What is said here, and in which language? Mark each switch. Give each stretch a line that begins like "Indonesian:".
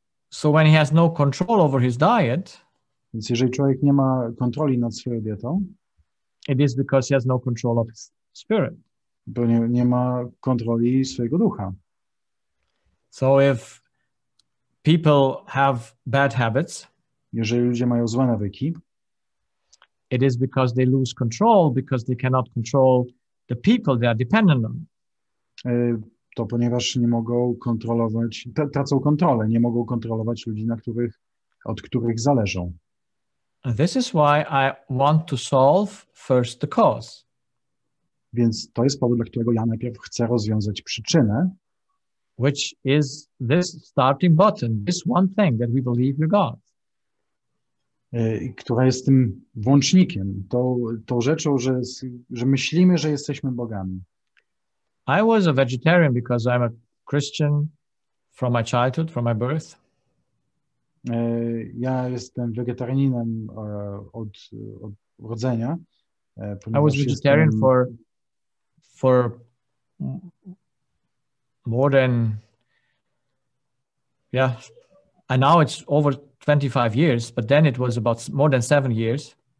English: So when he has no control over his diet,
Polish: więc jeżeli człowiek nie ma kontroli nad swoją dietą,
English: it is because he has no control of his spirit.
Polish: Bo nie ma kontroli swojego ducha.
English: So if people have bad habits,
Polish: jeżeli ludzie mają złe nawyki,
English: it is because they lose control because they cannot control the people they are dependent on.
Polish: To ponieważ nie mogą kontrolować, tracą kontrolę, nie mogą kontrolować ludzi, od których zależą.
English: And this is why I want to solve first the cause.
Polish: Więc to jest powód, dla którego ja najpierw chcę rozwiązać przyczynę,
English: which is this starting button, this one thing that we believe we're God.
Polish: Która jest tym włącznikiem, tą rzeczą, że myślimy, że jesteśmy bogami.
English: I was a vegetarian because I'm a Christian from my childhood, from my birth.
Polish: Ja jestem wegetarianinem od urodzenia.
English: I was vegetarian for more than, and now it's over 25 years, but then it was about more than 7 years.